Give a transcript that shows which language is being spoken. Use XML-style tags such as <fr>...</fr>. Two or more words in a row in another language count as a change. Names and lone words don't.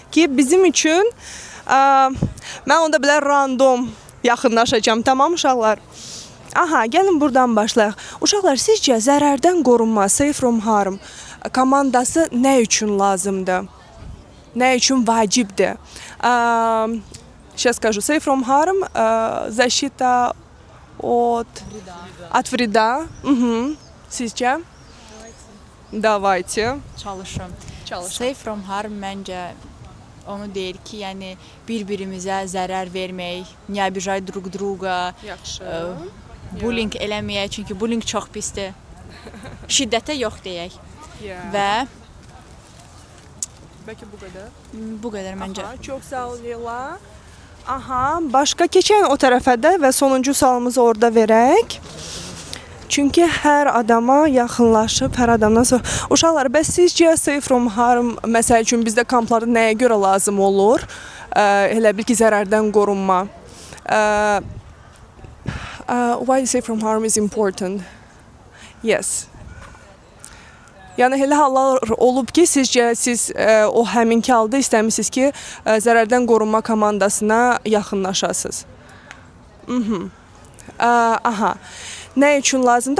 <az>Ki bizim üçün mən onda belə random yaxınlaşacağam. Tamam uşaqlar? Aha, gəlin buradan başlayaq. Uşaqlar, sizcə zərərdən qorunma Safe from Harm komandası nə üçün lazımdır? Nə üçün vacibdir?</az> <ru>Сейчас скажу. Safe from Harm защита от вреда. Sizcə? Давайте.</ru> <az>Çalışım. Safe from Harm məncə onu deyir ki, yəni bir-birimizə zərər vermək,</az> <ru>не обижать друг друга,</ru> <az>bullying eləməyək, çünki bullying çox pisdir. Şiddətə yox deyək. Və bəlkə bu qədər. Bu qədər məncə. Aha, çox sağ ol Leyla. Aha, başqa keçən o tərəfə də və sonuncu sualımızı orada verək. Çünki hər adama yaxınlaşıb, hər adamdan sonra... Uşaqlar, bəs sizcə Safe from Harm, məsəl üçün bizdə kamplarda nəyə görə lazım olur? Elə bil ki, zərərdən qorunma.</az> <en>Why Safe from Harm is important? Yes.</en> <az>Yəni, elə hallar olub ki, sizcə siz o həminki halda istəmişsiniz ki, zərərdən qorunma komandasına yaxınlaşasınız. Aha. Nə üçün lazımdır?</az>